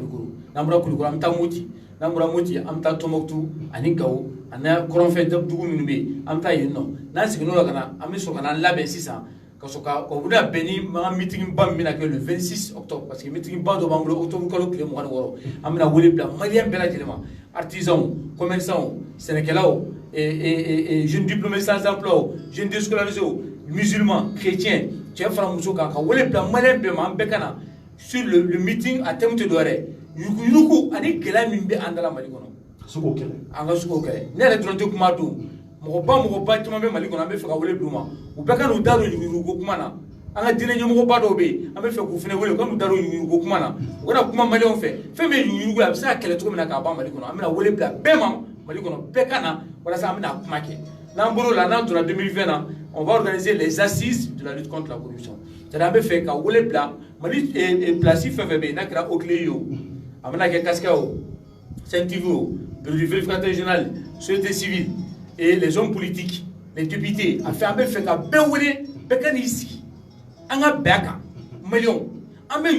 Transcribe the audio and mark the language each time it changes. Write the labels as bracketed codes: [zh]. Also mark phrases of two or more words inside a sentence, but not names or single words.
[bm] Kulikoro n'an bɔra Kulikoro an bɛ taa Moti n'an bɔra Moti an bɛ taa Tɔnbɔkutu ani Gawo ani kɔrɔnfɛ dugu minnu bɛ yen an bɛ taa yen nɔ n'an seginn'o la ka na an bɛ sɔrɔ ka n'an labɛn sisan ka sɔrɔ ka u bɛna bɛn ni an ka meeting ba min bɛna kɛ [fr] le 26 octobre parce que [bm] meeting ba dɔ b'an bolo octobre kalo tile 26 an bɛna wele bila maliyɛn bɛɛ lajɛlen ma [fr] artisans commerçants [bm] sɛnɛkɛlaw [fr] jeunes diplômés sans emploi jeunes déscolarisés musulmans chrétiens [bm] cɛ fara muso kan ka wele bila maliyɛn bɛɛ ma an bɛɛ ka na [fr] sur le meeting [bm] a thème tɛ dɔwɛrɛ yuguyugu ani gɛlɛya min bɛ an dala Mali kɔnɔ an ka se k'o kɛlɛ ne yɛrɛ dɔrɔn tɛ kuma don mɔgɔba caman bɛ Mali kɔnɔ an bɛ fɛ ka wele bila u ma u bɛɛ ka n'u da don yuguyugu kuma na an ka diinɛ ɲɛmɔgɔba dɔw bɛ yen an bɛ fɛ k'u fana wele u ka n'u da don yuguyugu kuma na u kana kuma maliyɛnw fɛ fɛn min ye yuguyugu a bɛ se ka kɛlɛ cogo min na k'a ban Mali kɔnɔ an bɛna wele bila bɛɛ ma Mali kɔnɔ bɛɛ ka na walasa an bɛna kuma kɛ n'an bɔr'o la n'an donna 2020 na [fr] on va organiser les assises de la lutte contre la corruption [bm] c'est-à-dire an bɛ fɛ ka wele bila Mali place fɛn fɛn bɛ yen n'a kɛra Oclé ye o a bɛna kɛ Kasika o Sen-TV o [fr] bureau du vérificateur général société civile et les hommes politiques les députés a fait [bm] an bɛ fɛ ka bɛɛ wele bɛɛ ka n'i sigi an ka bɛn a kan maliyɛnw an